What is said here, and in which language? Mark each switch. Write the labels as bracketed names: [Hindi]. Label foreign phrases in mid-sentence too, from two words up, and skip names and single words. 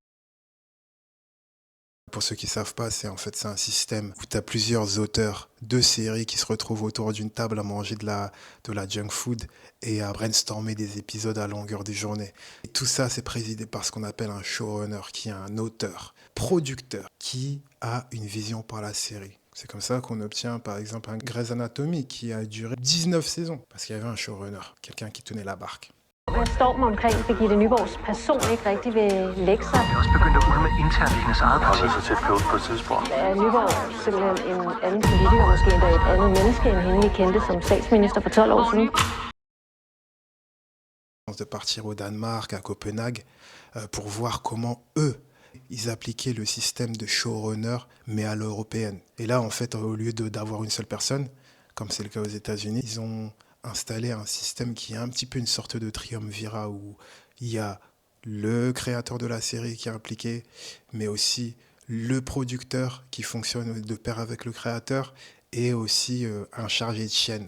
[French] Pour ceux qui ne savent pas, c'est un système où tu as plusieurs auteurs de séries qui se retrouvent autour d'une table à manger de la [English] junk food [French] et à brainstormer des épisodes à longueur de journée. Et tout ça, c'est présidé par ce qu'on appelle un showrunner, qui est un auteur, producteur, qui a une vision par la série. C'est comme ça qu'on obtient, par exemple, un Grey's Anatomy qui a duré 19 saisons, parce qu'il y avait un showrunner, quelqu'un qui tenait la barque. [Danish] Stormen omkring Birgitte Nyborgs person ikke rigtig vil lægge sig. Det er også begyndt at ulme internt i hendes eget parti. Han er så tæt på et tidspunkt. Er Nyborg simpelthen en anden politiker, måske endda et andet menneske, end hende vi kendte som statsminister for 12 år siden? [French] De partir au Danemark, à Copenhague, pour voir comment eux, ils appliquaient le système de showrunner, mais à l'européenne. Et là, en fait, au lieu d'avoir une seule personne, comme c'est le cas aux États-Unis, ils ont installer un système qui est un petit peu une sorte de triumvirat où il y a le créateur de la série qui est impliqué, mais aussi le producteur qui fonctionne de pair avec le créateur et aussi un chargé de chaîne.